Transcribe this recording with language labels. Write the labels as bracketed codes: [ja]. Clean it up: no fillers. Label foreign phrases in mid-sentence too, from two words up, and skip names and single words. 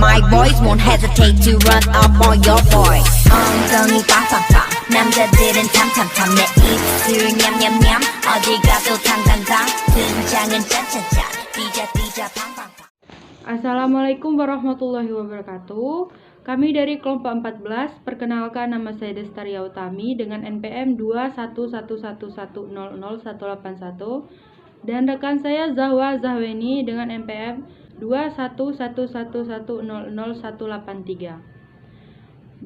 [en] my boys won't hesitate to run up on your boy. [ko] 엉덩이 빵빵빵 남자들은 탐탐탐 내 입술 냠냠냠 어디 가도 탕탕탕 등장은 짠짠짠 띠자 팡팡팡. [ar] السلام عليكم ورحمة الله وبركاته. [id] Kami dari kelompok 14, perkenalkan nama saya Destaria Utami dengan NPM 21111000181 dan rekan saya Zahwa Zahweni dengan NPM 21111000183.